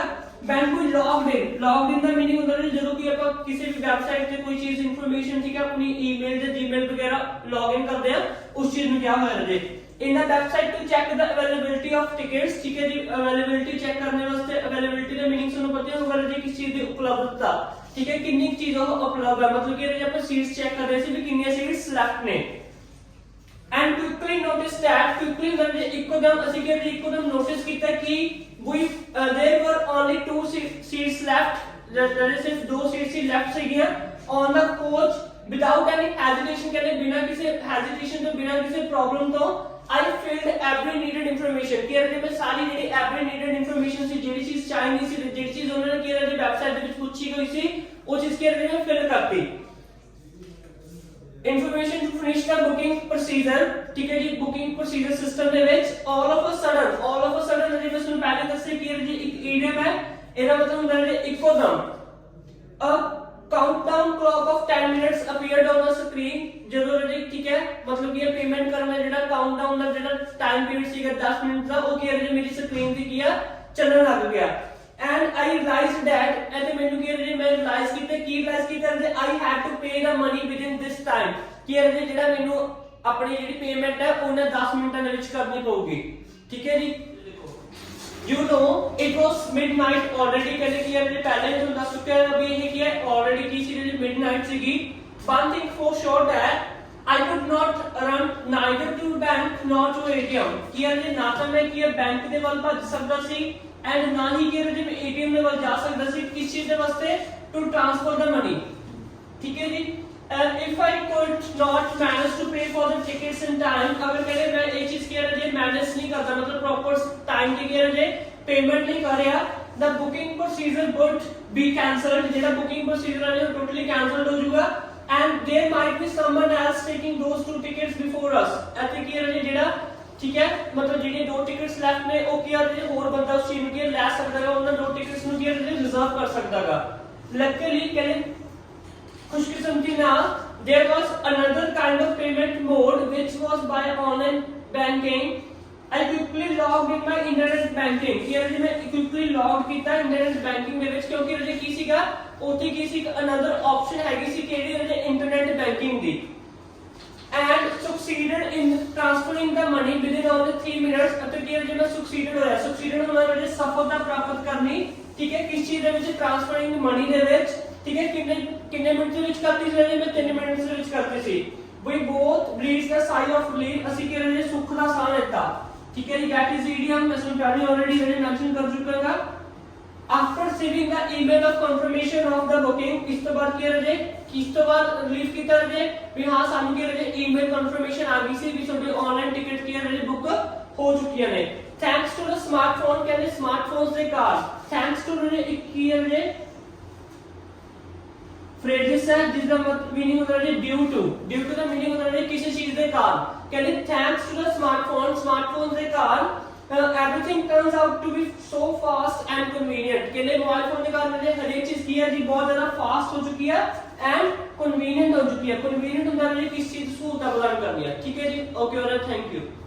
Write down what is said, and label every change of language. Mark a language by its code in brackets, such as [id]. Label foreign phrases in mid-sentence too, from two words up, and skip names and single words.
[en] when we logged in [pa] ਦਾ मीनिंग ਹੁੰਦਾ ਹੈ ਜਦੋਂ ਕਿ ਆਪਾਂ ਕਿਸੇ ਵੀ ਵੈਬਸਾਈਟ ਤੇ ਕੋਈ ਚੀਜ਼ ਇਨਫੋਰਮੇਸ਼ਨ ਠੀਕ ਹੈ ਆਪਣੀ ਈਮੇਲ ਤੇ ਜੀਮੇਲ ਵਗੈਰਾ ਲੌਗਇਨ ਕਰਦੇ ਆ, ਉਸ ਚੀਜ਼ ਨੂੰ ਕਿਹਾ ਹੋਇਆ ਜੇ [en] in the website to check the availability of tickets, [hi] ठीक है जी। [en] availability check [hi] करने वास्ते अवेलेबिलिटी का मीनिंग [pa] ਤੁਹਾਨੂੰ ਪਤਾ ਹੋਊਗਾ ਜੀ [hi] किस चीज [pa] ਦੀ ਉਪਲਬਧਤਾ, [hi] ठीक है कितनी चीजों उपलब्ध है, मतलब कि जब आप [en] seats check [hi] कर रहे थे भी कितनी [en] seats left [hi] ने। [en] and quickly notice that quickly when [pa] ਇੱਕਦਮ ਅਸੀਂ ਕਿ ਇੱਕਦਮ ਨੋਟਿਸ ਕੀਤਾ ਕਿ [en] there were only 2 seats left, [pa] ਜਿਹੜੇ ਸਿਰਫ 2 ਸੀਟਸ ਹੀ ਲੈਫਟ ਸੀਗੀਆਂ [en] on the coach without any hesitation, [pa] ਕਹਿੰਦੇ ਬਿਨਾਂ ਕਿਸੇ ਹੈਜ਼ਿਟੇਸ਼ਨ ਤੋਂ ਬਿਨਾਂ ਕਿਸੇ ਪ੍ਰੋਬਲਮ ਤੋਂ [en] I filled every needed information, [pa] ਕਿ ਇਹਦੇ ਮੈਂ ਸਾਰੀ ਜਿਹੜੀ [en] every needed information [pa] ਸੀ, ਜਿਹੜੀ ਚੀਜ਼ ਚਾਹੀਦੀ ਸੀ, ਜਿਹੜੀ ਚੀਜ਼ ਉਹਨਾਂ ਨੇ ਕਿ ਇਹਦੇ ਵੈਬਸਾਈਟ ਦੇ ਵਿੱਚ ਪੁੱਛੀ ਗਈ ਸੀ ਉਹ ਚੀਜ਼ ਕਿ ਇਹਦੇ ਮੈਂ ਫਿਲ ਕਰਤੀ। [en] information to finish the booking procedure, [hi] ठीक है जी। [en] booking procedure system [pa] ਦੇ ਵਿੱਚ [en] all of a sudden [pa] ਜਿਹੜੀ ਮੈਂ ਤੁਹਾਨੂੰ ਪਹਿਲੇ ਦੱਸਿਆ ਕਿ ਇਹ ਜੀ ਇੱਕ ਈਡੀਐਮ ਹੈ, ਇਹਦਾ ਮਤਲਬ ਹੁੰਦਾ ਹੈ ਇੱਕੋਦਮ [en] a countdown clock of 10 minutes appeared on the screen, [pa] ਜਦੋਂ ਜੀ ਠੀਕ ਹੈ ਮਤਲਬ ਕਿ ਇਹ ਪੇਮੈਂਟ ਕਰਨ ਦਾ ਜਿਹੜਾ ਕਾਊਂਟਡਾਊਨ ਦਾ ਜਿਹੜਾ [en] time period [pa] ਸੀਗਾ 10 ਮਿੰਟ ਦਾ ਉਹ ਕੀ ਹੈ ਮੇਰੀ ਸਕਰੀਨ ਤੇ ਕੀ ਆ ਚੱਲਣ ਲੱਗ ਗਿਆ। [en] and I realized that and [pa] ਮੈਨੂੰ ਕੀ ਹੈ ਮੈਂ ਰਿਅਲਾਈਜ਼ ਕੀਤਾ ਕਿ [en] I had to pay the money within this time, [pa] ਕਿ ਇਹ ਜਿਹੜਾ ਮੈਨੂੰ ਆਪਣੀ ਜਿਹੜੀ ਪੇਮੈਂਟ ਹੈ ਉਹਨੇ 10 ਮਿੰਟਾਂ ਦੇ ਵਿੱਚ ਕਰਨੀ ਪਊਗੀ, ਠੀਕ ਹੈ ਜੀ। [en] you know it was midnight already, [pa] ਕਹਿੰਦੇ ਕਿ ਇਹ ਪਹਿਲੇ ਹੀ ਤੁਹਾਨੂੰ ਦੱਸ ਚੁੱਕਿਆ ਹੈ ਵੀ ਇਹ ਕੀ ਹੈ already ਕੀ ਸੀ ਜਿਹੜੀ midnight ਸੀਗੀ। [en] one thing for sure that I could not run neither to bank nor to ATM, [pa] ਕਿ ਇਹ ਨਾ ਤਾਂ ਮੈਂ ਕੀ ਬੈਂਕ ਦੇ ਵੱਲ ਭੱਜ ਸਕਦਾ ਸੀ and ਨਾ ਹੀ ਕਿ ਮੈਂ ATM ਦੇ ਵੱਲ ਜਾ ਸਕਦਾ ਸੀ, ਕਿਸ ਚੀਜ਼ ਦੇ ਵਾਸਤੇ [en] to transfer the money, [pa] ਠੀਕ ਹੈ ਜੀ। [en] if I could not manage to pay for the tickets in time, [hi] अगर कहते मैं एक चीज कह रहे मैनेज नहीं करता मतलब [en] proper time [hi] की कह रहे पेमेंट नहीं कर रहा, [en] the booking procedure would be cancelled, जेड़ा booking procedure [hi] है वो [en] totally cancelled [hi] हो जाएगा [en] and there might be someone else taking those 2 tickets before us, [hi] ऐसे कह रहे जेड़ा ठीक है मतलब [pa] ਜਿਹੜੇ 2 ਟਿਕਟਸ ਲੈਫਟ ਨੇ ਉਹ ਕੀ ਆ ਜਿਹੜੇ ਹੋਰ ਬੰਦਾ ਉਸ ਚੀਜ਼ ਨੂੰ ਕੀ ਲੈ ਸਕਦਾ ਹੈ, ਉਹਨਾਂ 2 ਟਿਕਟਸ ਨੂੰ ਕੀ ਰਿਜ਼ਰਵ ਕਰ ਸਕਦਾਗਾ। ਲੱਕੀਲੀ ਕਹਿੰਦੇ ਖੁਸ਼ਕਿਸਮਤੀ ਨਾਲ [en] there was another kind of payment mode which was by online banking. I quickly logged in my internet banking, [pa] ਕਿ ਜੇ ਮੈਂ [en] quickly log [pa] ਕੀਤਾ [en] internet banking [pa] ਦੇ ਵਿੱਚ ਕਿਉਂਕਿ ਉਹਦੇ ਕੀ ਸੀਗਾ ਉੱਥੇ ਕੀ ਸੀ [en] another option [pa] ਹੈਗੀ ਸੀ ਕਿਹੜੀ ਉਹਦੇ [en] internet banking [pa] ਦੀ [en] and succeeded in transferring the money within only 3 minutes, [pa] ਅਤੇ ਕਿ ਜੇ ਮੈਂ succeeded ਹੋਣਾ ਜਿਹੜੇ ਸਫਲਤਾ ਪ੍ਰਾਪਤ ਕਰਨੀ, ਠੀਕ ਹੈ ਕਿਸ ਚੀਜ਼ ਦੇ ਵਿੱਚ [en] transferring money [pa] ਦੇ ਵਿੱਚ, ਠੀਕ ਹੈ ਕਿੰਨੇ ਮਿੰਟ ਦੇ ਵਿੱਚ ਕਰਤੀ ਸੀ ਮੈਂ 3 ਮਿੰਟ ਦੇ ਵਿੱਚ ਕਰਤੀ ਸੀ। [en] we both breathed a sigh of relief, [pa] ਅਸੀਂ ਕਿ ਜਿਹੜੇ ਸੁੱਖ ਦਾ ਸਾਹ ਲੈਤਾ, ਠੀਕ ਹੈ ਜੀ। [en] that is idiom [pa] ਮੈਂ ਤੁਹਾਨੂੰ ਪਹਿਲੇ already ਜਿਹੜੇ ਮੈਂਸ਼ਨ ਕਰ ਚੁੱਕਾ ਹਾਂ। [en] after receiving the email of confirmation of the booking, [pa] ਇਸ ਤੋਂ ਬਾਅਦ ਕੀ ਰਹੇ ਕਿਸ ਤੋਂ ਬਾਅਦ ਰਿਲੀਫ ਕੀਤਾ ਰਹੇ ਵੀ ਹਾਂ ਸਾਨੂੰ ਕੀ ਰਹੇ [en] email confirmation [pa] ਆ ਗਈ ਸੀ ਵੀ ਤੁਹਾਡੇ [en] online ticket [pa] ਕੀ ਰਹੇ ਬੁੱਕ ਹੋ ਚੁੱਕੀਆਂ ਨੇ। [en] thanks to the smartphone, [pa] ਕਹਿੰਦੇ ਸਮਾਰਟਫੋਨਸ ਦੇ ਕਾਰਨ [en] thanks to [pa] ਨੇ ਇੱਕ ਕੀ ਰਹੇ ਫਰੇਜ਼ਸ ਹੈ ਜਿਸ ਦਾ ਮੀਨਿੰਗ ਹੁੰਦਾ ਹੈ [en] due to [pa] ਦਾ ਮੀਨਿੰਗ ਹੁੰਦਾ ਹੈ ਕਿਸੇ ਚੀਜ਼ ਦੇ ਕਾਰਨ, ਕਹਿੰਦੇ [en] thanks to the smartphone [pa] ਦੇ ਕਾਰਨ [en] everything turns out to be so fast and convenient, [pa] ਕਹਿੰਦੇ ਮੋਬਾਈਲ ਫੋਨ ਦੇ ਕਾਰਨ ਹਰੇਕ ਚੀਜ਼ ਕੀ ਹੈ ਜੀ ਬਹੁਤ ਜ਼ਿਆਦਾ ਫਾਸਟ ਹੋ ਚੁੱਕੀ ਹੈ [en] and convenient [pa] ਹੋ ਚੁੱਕੀ ਹੈ। convenient ਹੁੰਦਾ ਹੈ ਕਿਸ ਚੀਜ਼ ਸਹੂਲਤਾਂ ਪ੍ਰਦਾਨ ਕਰਨੀ ਹੈ, ਠੀਕ ਹੈ ਜੀ। [en] ਓਕੇ ਔਰ thank you.